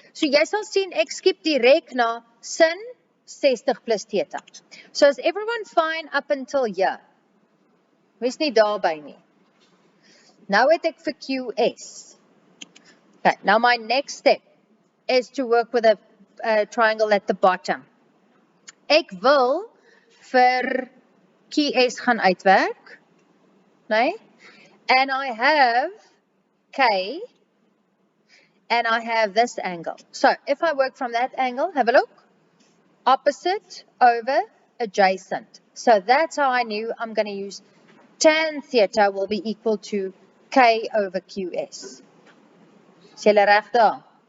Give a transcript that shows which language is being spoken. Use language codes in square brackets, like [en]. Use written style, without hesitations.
[af] So jy sal sien ek skiep direk na sin 60 plus theta. [en] So is everyone fine up until here? [af] Wees nie daarby nie. Nou het ek vir QS. [en] Okay, now my next step is to work with a triangle at the bottom. [af] Ek wil vir QS gaan uitwerk. Nee? [en] And I have K, and I have this angle. So, if I work from that angle, have a look. Opposite over adjacent. So, that's how I knew I'm going to use tan theta will be equal to K over QS. [af] Is julle reg daar?